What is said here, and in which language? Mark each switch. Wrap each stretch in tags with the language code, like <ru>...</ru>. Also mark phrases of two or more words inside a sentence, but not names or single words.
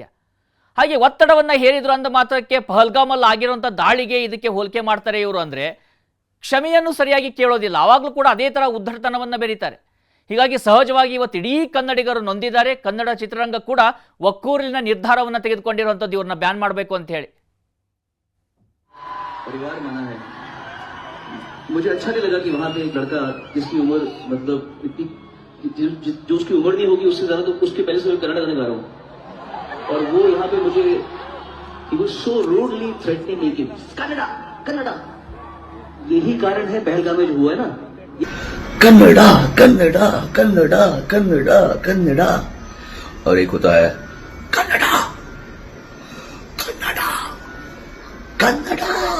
<kn>ಹಾಗೆ ಒತ್ತಡವನ್ನು ಹೇರಿದ್ರು ಅಂದ ಮಾತ್ರಕ್ಕೆ ಪಹಲ್ಗಾಮಲ್ಲಿ ಆಗಿರುವಂಥ ದಾಳಿಗೆ ಇದಕ್ಕೆ ಹೋಲಿಕೆ ಮಾಡ್ತಾರೆ ಇವರು ಅಂದರೆ ಕ್ಷಮೆಯನ್ನು ಸರಿಯಾಗಿ ಕೇಳೋದಿಲ್ಲ. ಆವಾಗಲೂ ಕೂಡ ಅದೇ ಥರ ಉದ್ಧಟತನವನ್ನು ಬೆರೀತಾರೆ. ಹೀಗಾಗಿ ಸಹಜವಾಗಿ ಇವತ್ತು ಇಡೀ ಕನ್ನಡಿಗರು ನೊಂದಿದ್ದಾರೆ. ಕನ್ನಡ ಚಿತ್ರರಂಗ ಕೂಡ ಒಕ್ಕೂರಿನ ನಿರ್ಧಾರವನ್ನು ತೆಗೆದುಕೊಂಡಿರುವಂಥದ್ದು ಇವ್ರನ್ನ ಬ್ಯಾನ್ ಮಾಡಬೇಕು ಅಂತ ಹೇಳಿ.</kn> <hi>मुझे अच्छा नहीं लगा कि वहां पे एक लड़का जिसकी उम्र मतलब इतनी जो उसकी उम्र नहीं होगी उससे ज्यादा, तो उसके पहले से मैं कन्नड़ गाने गा रहा हूँ और वो यहाँ पे मुझे</hi> <en>he was so rudely threatening me</en> <hi>कि कन्नड़ा कन्नड़ा. यही कारण है पहलगाम में जो हुआ है ना, कन्नड़ा कन्नड़ा कन्नड़ा कन्नड़ा कन्नड़ा, और एक होता है कन्नड़ा कन्नड़ा कन्नड़ा.</hi>